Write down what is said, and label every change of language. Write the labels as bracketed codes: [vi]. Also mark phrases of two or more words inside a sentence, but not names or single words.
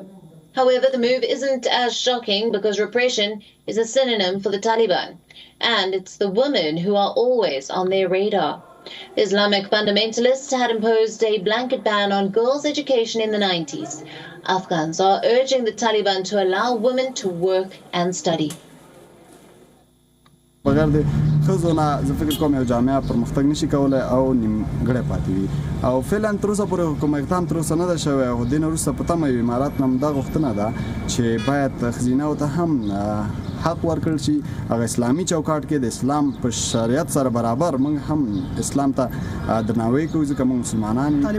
[en] However, the move isn't as shocking because repression is a synonym for the Taliban, and it's the women who are always on their radar. Islamic fundamentalists had imposed a blanket ban on girls' education in the 90s. Afghans are urging the Taliban to allow women to work and study. [ps] بغیر د ښځو نه زه فکر کوم یو جامعه پرمختګ نشي کولی او نیمګړی پاتې وي او فعلا تر اوسه پورې کوم اقدام تر اوسه نه ده شوی او دې نه وروسته په تمه یو امارات نه همدا غوښتنه ده چې باید ښځینهو ته هم حق ورکړل شي هغه اسلامي چوکاټ کې د اسلام په شریعت سره برابر موږ هم اسلام ته درناوی کوو ځکه موږ مسلمانان یو.